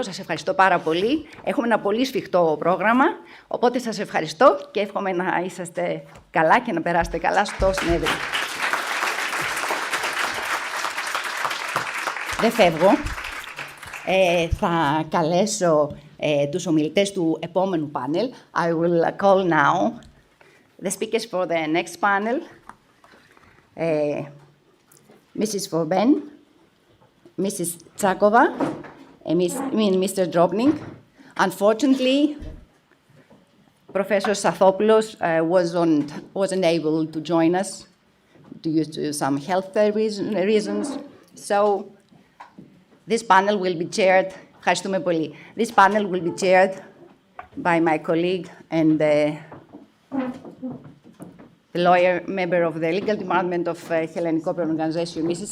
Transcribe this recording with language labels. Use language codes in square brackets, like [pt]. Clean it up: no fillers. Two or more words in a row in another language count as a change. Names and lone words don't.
[el] Σας ευχαριστώ πάρα πολύ. Έχουμε ένα πολύ σφιχτό πρόγραμμα, οπότε σας ευχαριστώ και εύχομαι να είσαστε καλά και να περάσετε καλά στο συνέδριο. Δεν φεύγω. Θα καλέσω τους ομιλητές του επόμενου πάνελ. [en] I will call now the speakers for the next panel. Mrs. Forben, Mrs. Tsakova, and Mr. Drobnik. Unfortunately, Professor Stathopoulos wasn't able to join us due to some health reasons. So this panel will be chaired. [el] Ευχαριστούμε πολύ. [en] This panel will be chaired by my colleague and the lawyer member of the legal department of Hellenic Opera Organization, Mrs.